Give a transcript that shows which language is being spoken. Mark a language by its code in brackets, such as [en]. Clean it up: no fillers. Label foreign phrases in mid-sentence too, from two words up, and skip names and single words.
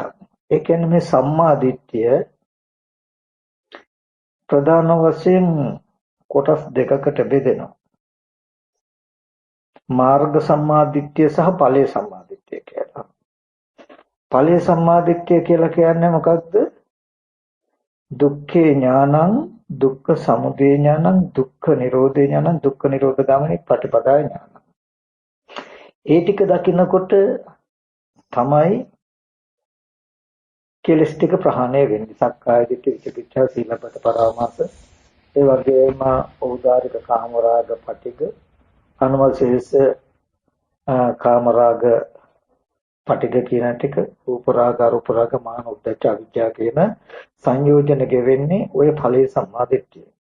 [si] ඒ කියන්නේ මේ සම්මා දිට්ඨිය ප්‍රධාන වශයෙන් කොටස් දෙකකට බෙදෙනවා. මාර්ග සම්මා දිට්ඨිය සහ ඵලයේ සම්මා දිට්ඨිය කියලා. ඵලයේ සම්මා දිට්ඨිය කියලා කියන්නේ මොකක්ද? [pi] දුක්ඛේ ඥානං, දුක්ඛ සමුදය ඥානං, දුක්ඛ නිරෝධේ ඥානං, දුක්ඛ නිරෝධ ගාමිනී පටිපදා ඥානං. [si] ඒ ටික දකින්නකොට තමයි කෙලස් ටික ප්‍රහාණය වෙන්නේ. [pi] සක්කාය දිට්ඨි විචිකිච්ඡා සීලබ්බත පරාමාස [si] ඒ වගේම ඕදාරික කාමරාග පටිග අනුමශේෂ කාමරාග පටිග කියන ටික [pi] රූප රාග අරූප රාග මාන උද්දච්ච අවිජ්ජා [si] කියන සංයෝජන ගෙවෙන්නේ ඔය ඵලයේ සම්මාදිට්ඨිය.